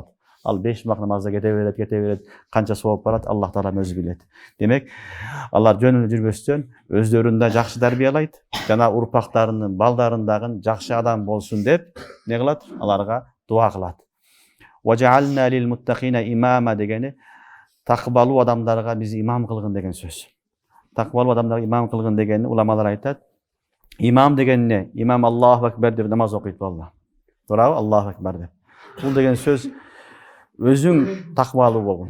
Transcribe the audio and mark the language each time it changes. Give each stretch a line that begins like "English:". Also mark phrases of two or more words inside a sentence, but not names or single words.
Kyrgyz: Ал 5 убак намазда кете берет, канча сооп барат, Аллах таала өзү билет. Демек, алар жөн эле жүрбөстөн өздөрүн да жакшы тарбиялайт, жана урпактарынын, балдарын дагы жакшы адам болсун деп эмне кылат? Аларга дуа кылат.
Arabic: واجعلنا للمتقين إماما
Kyrgyz: дегени такыбалуу адамдарга биз имам кылгын деген сөз. Такыбалуу адамдарга имам кылгын дегени уламалар айтат. Имам деген эмне? Имам
Arabic: الله أكبر
Kyrgyz: деп намаз окуйт балдар. Туурабы?
Arabic: الله أكبر
Kyrgyz: деп. Бул деген сөз өзүң такыбалуу болгон.